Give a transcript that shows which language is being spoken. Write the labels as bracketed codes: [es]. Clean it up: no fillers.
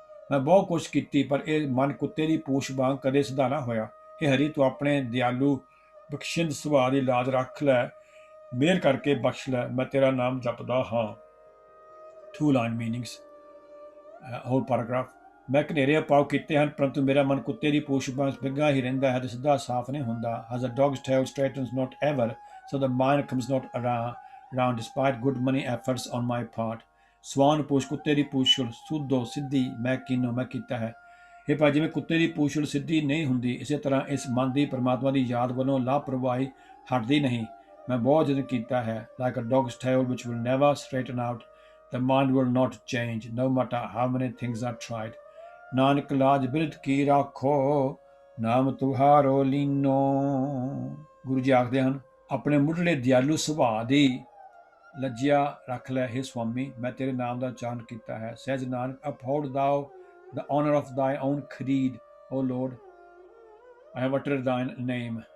[pa] ਮੈਂ ਬਹੁਤ ਕੋਸ਼ਿਸ਼ ਕੀਤੀ, ਪਰ ਇਹ ਮਨ ਕੁੱਤੇ ਦੀ ਪੂਛ ਵਾਂਗ ਕਦੇ ਸਿੱਧਾ ਨਾ ਹੋਇਆ। ਹੇ ਹਰੀ, ਤੂੰ ਆਪਣੇ ਦਿਆਲੂ ਬਖਸ਼ਿੰਦ ਸੁਭਾਅ ਦੀ ਲਾਜ ਰੱਖ ਲੈ, ਮਿਹਰ ਕਰਕੇ ਬਖਸ਼ ਲੈ, ਮੈਂ ਤੇਰਾ ਨਾਮ ਜਪਦਾ ਹਾਂ। [en] 2 line meanings, whole paragraph. [pa] ਮੈਂ ਘਨੇਰੇ ਉਪਾਅ ਕੀਤੇ ਹਨ, ਪਰੰਤੂ ਮੇਰਾ ਮਨ ਕੁੱਤੇ ਦੀ ਪੂਛ ਵਾਂਗ ਬਿੰਗਾ ਹੀ ਰਹਿੰਦਾ ਹੈ ਤੇ ਸਿੱਧਾ ਸਾਫ਼ ਨਹੀਂ ਹੁੰਦਾ। [en] As a dog's tail straightens not ever, so the mind comes not around despite good many efforts on my part. [pa] ਸਵਾਨ ਪੂਛ, ਕੁੱਤੇ ਦੀ ਪੂਛਲ, ਸੁਧੋ ਸਿੱਧੀ, ਮੈਂ ਕੀਨੋ, ਮੈਂ ਕੀਤਾ ਹੈ। ਹੇ ਭਾਈ, ਜਿਵੇਂ ਕੁੱਤੇ ਦੀ ਪੂਛਲ ਸਿੱਧੀ ਨਹੀਂ ਹੁੰਦੀ, ਇਸੇ ਤਰ੍ਹਾਂ ਇਸ ਮਨ ਦੀ ਪਰਮਾਤਮਾ ਦੀ ਯਾਦ ਵੱਲੋਂ ਲਾਪਰਵਾਹੀ ਹਟਦੀ ਨਹੀਂ। ਮੈਂ ਬਹੁਤ ਯਤਨ ਕੀਤਾ ਹੈ। [en] Like a dog's tail which will never straighten out, The mind will not change, no matter how many things are tried. [pa] Nanak ਲਾਜ ਬਿਰਧ ਕੀ ਰਾਖੋ, ਨਾਮ ਤੁਹਾਰੋ ਲੀਨੋ। ਗੁਰੂ ਜੀ ਆਖਦੇ ਹਨ, ਆਪਣੇ ਮੁੱਢਲੇ ਦਿਆਲੂ ਸੁਭਾਅ ਦੀ ਲੱਜਿਆ ਰੱਖ ਲੈ, ਹੇ ਸੁਆਮੀ, ਮੈਂ ਤੇਰੇ ਨਾਮ ਦਾ ਉਚਾਰਨ ਕੀਤਾ ਹੈ। [en] ਸਹਿਜ Nanak, uphold thou the honor of thy own creed, O Lord, I have uttered thine name।